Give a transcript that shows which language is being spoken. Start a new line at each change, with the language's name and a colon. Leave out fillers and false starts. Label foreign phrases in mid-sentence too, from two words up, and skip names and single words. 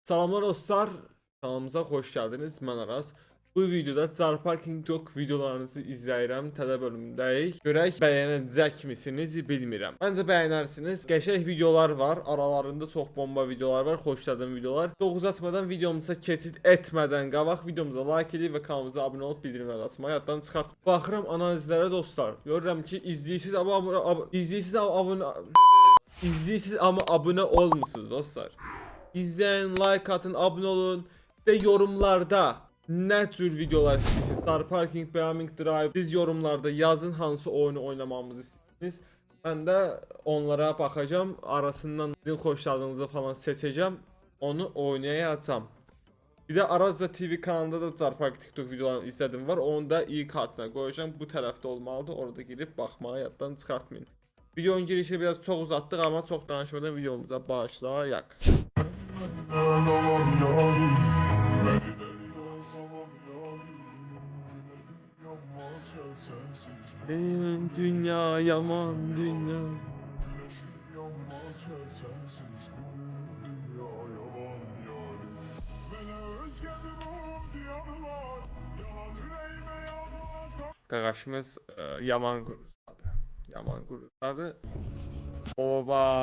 Azerbaijani: Salamlar dostlar, kanalımıza
Turkish: hoş geldiniz.
Azerbaijani: Mən Aras. Bu videoda Car Parking Dog videolarınızı izləyirəm. Təzə bölümdəyik. Görək bəyənəcək misiniz bilmirəm. Məncə bəyənərsiniz. Qəşəng videolar var. Aralarında çox bomba videolar var. Xoşladığım videolar. Çox uzatmadan videomuza keçid etmədən qabaq videomuza like edib və kanalımıza abunə olub bildirimləri açmayı yaddan çıxart. Baxıram analizlərə dostlar. Görürəm ki izləyirsiniz amma abunə olmusunuz dostlar.
Turkish: İzleyin, like atın, abone olun ve yorumlarda ne tür videolar istiyorsunuz? Car Parking, Beaming Drive,
Azerbaijani: siz yorumlarda yazın hansı oyunu oynamamızı istiyorsunuz.
Turkish: Ben de onlara bakacağım, arasından sizin hoşladığınızı falan seçeceğim, onu oynayacağım. Bir de Arazda TV kanalında da Car Parking TikTok videolarını izledim var, onu da iyi kartına koyacağım.
Azerbaijani: Bu tarafta olmalıdır, orada girip bakmaya yaddan çıkartmayın. Videonun girişi biraz çok uzattık ama çok danışmadan videomuza başlayalım. Dünya yaman dünya. Qardaşımız yaman quruzladı. Yaman quruzladı. Oba.